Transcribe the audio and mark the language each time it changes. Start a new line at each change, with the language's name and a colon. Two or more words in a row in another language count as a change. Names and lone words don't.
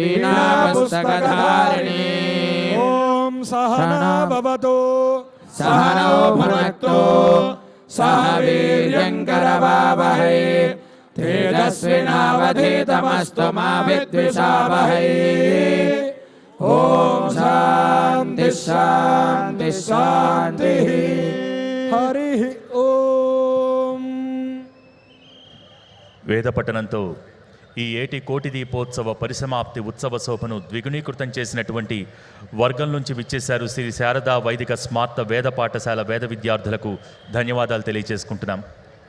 Sanskrit: वीणापुस्तकधारिणीम् ॐ सहना भवतु सहनौ भुनक्तु सह वीर्यङ्करवावहै तेजस्विनावधीतमस्तु मा विद्विषावहै ॐ शान्ति शान्ति शान्तिः हरिः ॐ
Telugu: వేద పఠనంతో ఈ ఏటి కోటి దీపోత్సవ పరిసమాప్తి ఉత్సవ శోభను ద్విగుణీకృతం చేసినటువంటి వర్గం నుంచి విచ్చేశారు శ్రీ శారదా వైదిక స్మార్త వేద పాఠశాల వేద విద్యార్థులకు ధన్యవాదాలు తెలియజేసుకుంటున్నాం.